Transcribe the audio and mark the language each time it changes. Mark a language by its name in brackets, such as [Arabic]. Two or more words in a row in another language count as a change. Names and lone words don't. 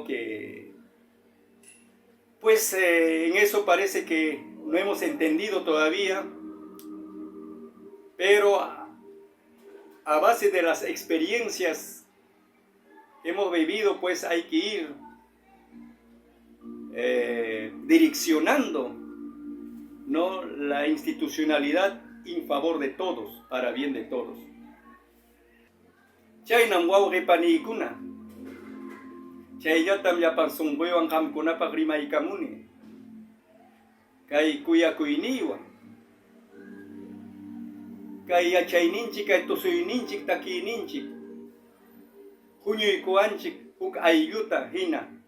[Spanish] Que pues en eso parece que no hemos entendido todavía, pero a base de las experiencias que hemos vivido, pues hay que ir direccionando, ¿no?, la institucionalidad en favor de todos, para bien de todos. [Quechua] Chaynam wawqipanikuna, chayllatam llapan sunquywan qamkunapaq rimaykamuni. kay kuyakuyniwan, kay yachayninchik, kay tusuyninchik, takiyninchik, huñuykuwanchik huk aylluta hina.